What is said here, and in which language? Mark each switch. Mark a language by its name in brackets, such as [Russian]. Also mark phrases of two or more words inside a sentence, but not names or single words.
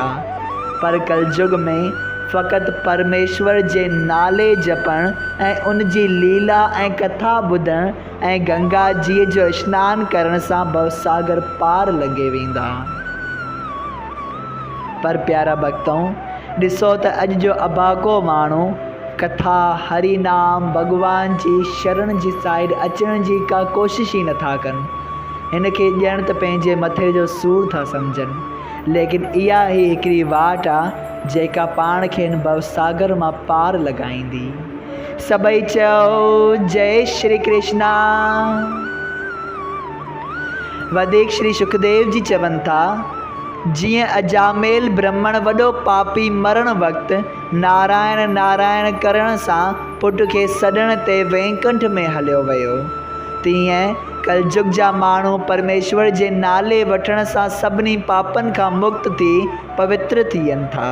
[Sindhi] पर कलयुग में फ़क़ति परमेश्वर जे नाले जपण ऐं उन जी लीला ऐं कथा ॿुधण ऐं गंगा जीअ जो सनानु करण सां भवसागर पार लॻे वेंदा। पर प्यारा भक्तों, ॾिसो त अॼु जो अभागो माण्हू कथा हरि नाम भॻवान जी शरण जी साइड अचण जी का कोशिश ई नथा कनि। हिन खे ॼण त पंहिंजे मथे जो सूर था सम्झनि, लेकिन इहा ई हिकिड़ी वाट आहे जेका पाण खे हिन भवसागर मां पार लॻाईंदी। सभई चओ जय श्री कृष्णा। वधीक श्री सुखदेव जी चवनि था, जीअं अजामेल ब्राह्मण वॾो पापी मरण वक़्तु नारायण नारायण करण सां पुट खे सॾण ते वैकुंठ में हलियो वियो, तीअं कलयुग जा माण्हू परमेश्वर जे नाले वठण सां सभिनी पापनि खां मुक्त थी पवित्र थियनि था।